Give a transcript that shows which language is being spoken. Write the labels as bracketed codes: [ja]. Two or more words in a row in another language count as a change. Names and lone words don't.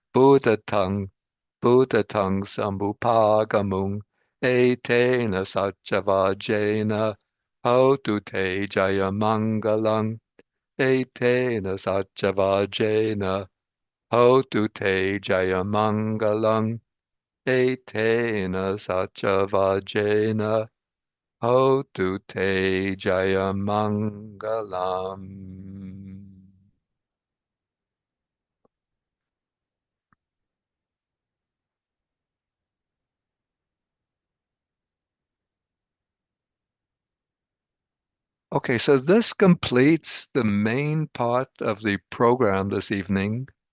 [pi] Buddhatang Sambupagamung Etena Satchavajena Hotu Te Jayamangalang Etena Satchavajena Hotu Te Jayamangalang Etena Satchavajena Hotu Te Jayamangalam. [en] Okay, so this completes the main part of the program this evening.